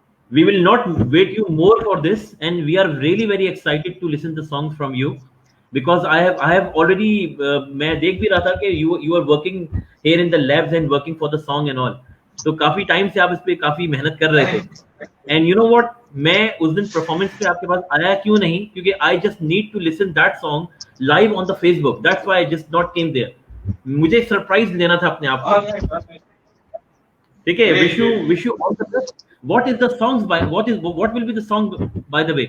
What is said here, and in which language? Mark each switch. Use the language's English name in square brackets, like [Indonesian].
[English] We will not wait you more for this, and we are really very excited to listen the songs from you, because I have already [Hindi] मैं देख भी रहा था कि [English] you are working here in the labs and working for the song and all. [Hindi] तो काफी time से आप इस पे काफी मेहनत कर रहे थे. [English] And you know what, [Hindi] मैं उस दिन परफॉर्मेंस पे आपके पास आया क्यों नहीं, क्योंकि [English] I just need to listen that song live on the Facebook. That's why I just not came there. [Hindi] मुझे सरप्राइज लेना था अपने आप को. ठीक है. [English] wish you all the best. What is the songs by what will be the song by the way?